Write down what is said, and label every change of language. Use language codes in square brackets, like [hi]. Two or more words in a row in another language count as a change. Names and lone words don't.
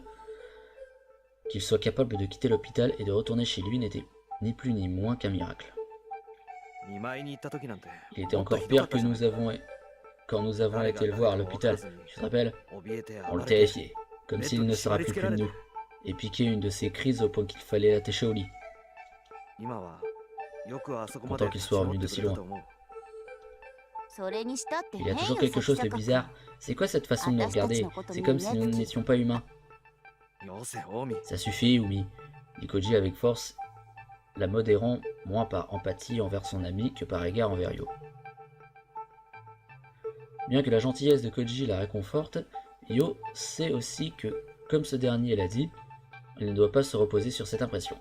[fr] Qu'il soit capable de quitter l'hôpital et de retourner chez lui n'était ni plus ni moins qu'un miracle. Il était encore pire que quand nous avons été le voir à l'hôpital, tu te rappelles? On le terrifiait, comme s'il ne se rappelait plus de nous, et piqué une de ses crises au point qu'il fallait l'attacher au lit. [ja] 今はよくあそこまで [fr] Content qu'il soit revenu d'aussi loin. [ja] それにしたって [fr] Il y a [ja] 変 [fr] toujours [ja] よ [fr] quelque chose de [ja] 崎坂君 [fr] bizarre. C'est quoi cette façon de nous regarder? C'est comme si nous n'étions pas humains. [ja] よせ近江 [fr] Ça suffit, Umi, dit Koji avec force, la modérant moins par empathie envers son ami que par égard envers Yo. Bien que la gentillesse de Koji la réconforte, Yo sait aussi que, comme ce dernier l'a dit, elle ne doit pas se reposer sur cette impression.